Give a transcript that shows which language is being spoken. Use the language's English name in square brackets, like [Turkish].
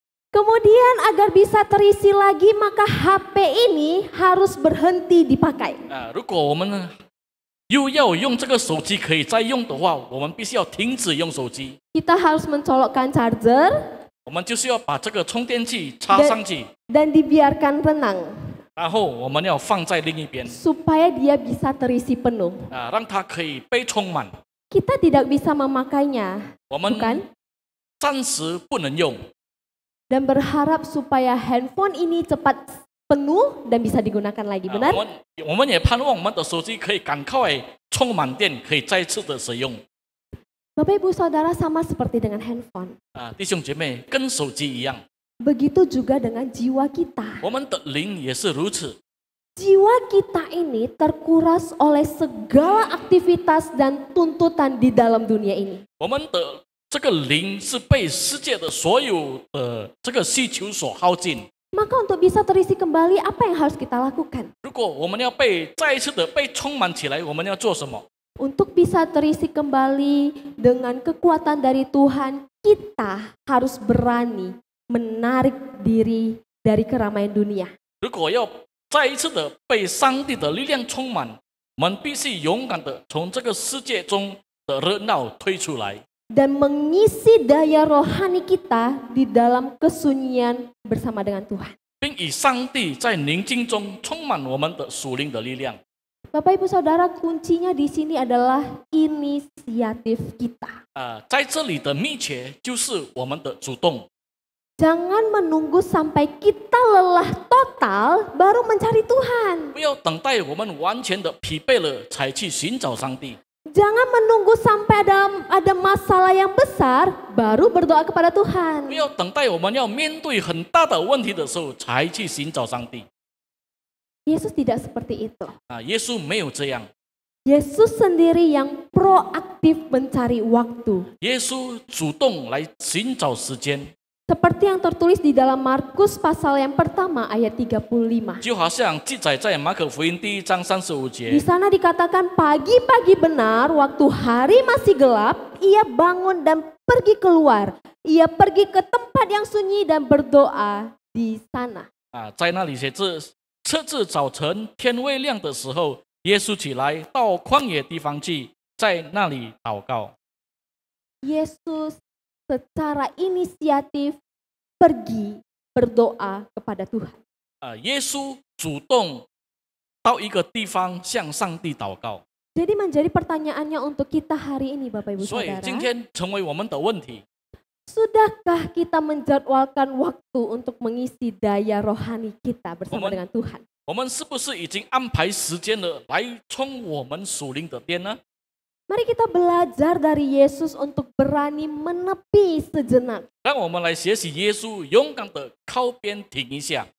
[Indonesian] Kemudian agar bisa terisi lagi, maka HP ini harus berhenti dipakai. [Chinese] 如果我们又要用这个手机可以再用的话，我们必须要停止用手机， [Indonesian] Kita harus mencolokkan charger [Chinese] 我们就是要把这个充电器插上去， [Indonesian] dan dibiarkan tenang [Chinese] 然后我们要放在另一边， [Indonesian] supaya dia bisa terisi penuh. [Chinese] 让它可以被充满。 [Indonesian] Kita tidak bisa memakainya, [Chinese] 我们 [Indonesian] bukan? [Chinese] 暂时不能用， [Indonesian] dan berharap supaya handphone ini cepat penuh dan bisa digunakan lagi, [Chinese] 我 [Indonesian] benar? [Chinese] 们也盼望我们的手机可以赶快充满电，可以再次的使用。 [Indonesian] Bapak Ibu Saudara sama seperti dengan handphone. [Chinese] 弟兄姐妹，跟手机一样， [Indonesian] Begitu juga dengan jiwa kita. [Chinese] 我们的灵也是如此。 [Indonesian] Jiwa kita ini terkuras oleh segala aktivitas dan tuntutan di dalam dunia ini. [Chinese] 我们的这个灵是被世界的所有的这个需求所耗尽。 [Indonesian] Maka untuk bisa terisi kembali, apa yang harus kita lakukan? [Chinese] 如果我们要再一次的被充满起来，我们要做什么？ [Indonesian] Untuk bisa terisi kembali dengan kekuatan dari Tuhan, kita harus berani menarik diri dari keramaian dunia. [Chinese] 如果要再一次的被上帝的力量充满，我们必须勇敢的从这个世界中的热闹退出来， [Indonesian] Dan mengisi daya rohani kita di dalam kesunyian bersama dengan Tuhan. [Chinese] 并以上帝在宁静中充满我们的属灵的力量。 [Indonesian] Bapak Ibu Saudara, kuncinya di sini adalah inisiatif kita. [Chinese] 在这里的秘诀就是我们的主动， [Indonesian] Jangan menunggu sampai kita lelah total baru mencari Tuhan. [Chinese] 不要等待我们完全的疲惫了才去寻找上帝， [Indonesian] Jangan menunggu sampai ada masalah yang besar baru berdoa kepada [Chinese] 不 [Indonesian] Tuhan. [Chinese] 要等待我们要面对很大的问题的时候才去寻找上帝。 [Indonesian] Yesus tidak seperti itu. [Chinese] 耶稣没有这样， [Indonesian] Yesus sendiri yang proaktif mencari waktu. [Chinese] 耶稣主动来寻找时间， [Indonesian] Seperti yang tertulis di dalam Markus pasal yang pertama ayat 35. [Chinese] 就好像记载在马可福音第1章35 [Indonesian] Di sana dikatakan pagi-pagi benar waktu hari masih gelap, ia bangun dan pergi keluar. Ia pergi ke tempat yang sunyi dan berdoa di sana. [Chinese] 在那里写字，次日早晨天未亮的时候，耶稣起来到旷野地方去，在那里祷告。 [Indonesian] Yesus secara inisiatif pergi berdoa kepada Tuhan. [Chinese] 耶稣主动到一个地方向上帝祷告， [Indonesian] Jadi menjadi pertanyaannya untuk kita hari ini Bapak Ibu [Chinese] 所以 [Indonesian] Saudara. [Chinese] 今天成为我们的问题。 [Indonesian] Sudahkah kita menjadwalkan waktu untuk mengisi daya rohani kita bersama dengan Tuhan? [Chinese] 我们是不是已经安排时间了来充我们属灵的电呢？ [Indonesian] Mari kita belajar dari Yesus untuk berani menepi sejenak. [Chinese] 让我们来学习耶稣，勇敢的靠边停一下，